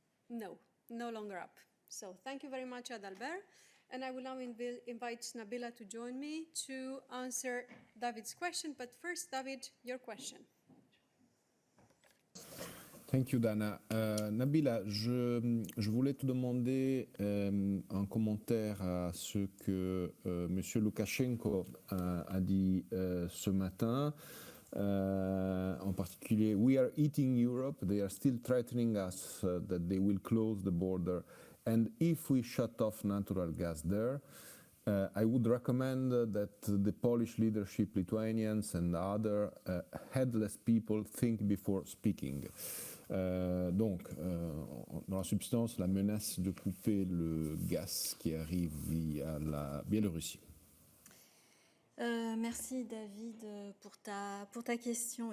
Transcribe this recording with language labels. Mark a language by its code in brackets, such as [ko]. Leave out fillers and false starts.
[en] No, no longer up. So thank you very much, Adalbert. And I will now invite Nabila to join me to answer David's question. But first, David, your question. Thank you, Dana. [fr] Nabila, je voulais te demander un commentaire à ce que M. Loukachenko a dit ce matin. En particulier, [en] we are eating Europe. They are still threatening us that they will close the border. And if we shut off natural gas there, I would recommend that the Polish leadership, Lithuanians and other headless people think before speaking. [fr] Donc, dans la substance, la menace de couper le gaz qui arrive via la Biélorussie. Merci David pour ta question.